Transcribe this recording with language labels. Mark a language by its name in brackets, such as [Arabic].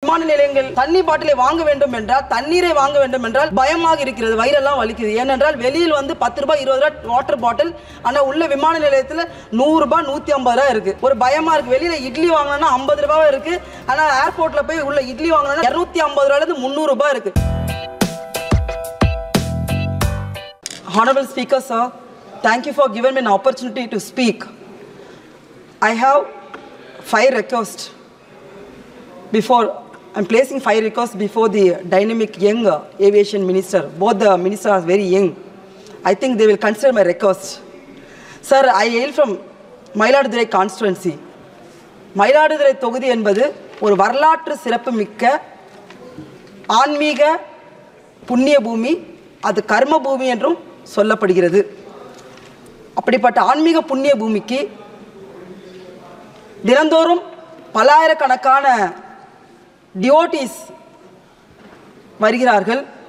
[Tamil] விமான நிலையங்கள் தண்ணி பாட்டிலை வாங்க வேண்டும் என்றால், தண்ணீரை வாங்க வேண்டும் என்றால் பயமாக இருக்கிறது, வயிறெல்லாம் வலிக்குது. ஏனென்றால் வெளியில் வந்து 10 ரூபாய் 20 ரூபாய் வாட்டர் பாட்டில், ஆனால் உள்ள விமான நிலையத்தில் 100 ரூபாய் 150 ரூபாய் இருக்கு. ஒரு பயமா இருக்கு. வெளியில இட்லி வாங்கினா 50 ரூபாய் இருக்கு, ஆனால் ஏர்போர்ட்ல போய் உள்ள இட்லி வாங்கினா 250 ரூபாயிலிருந்து 300 ரூபாய் இருக்கு. [English] Honorable Speaker, sir, thank you for giving me an opportunity to speak. I have 5 requests before. I'm placing 5 requests before the dynamic young aviation minister. Both the ministers are very young. I think they will consider my request. Sir, I hail from Mayiladuthurai constituency. [Tamil] Mayiladuthurai தொகுதி என்பது ஒரு வரலாற்று சிறப்பு மிக்க ஆன்மீக புண்ணிய பூமி, அது கர்ம பூமி என்றும் சொல்லப்படுகிறது. அப்படிப்பட்ட ஆன்மீக புண்ணிய பூமிக்கு தினந்தோறும் பல்லாயிரக்கணக்கான டிவோட்டீஸ் வருகிறார்கள்.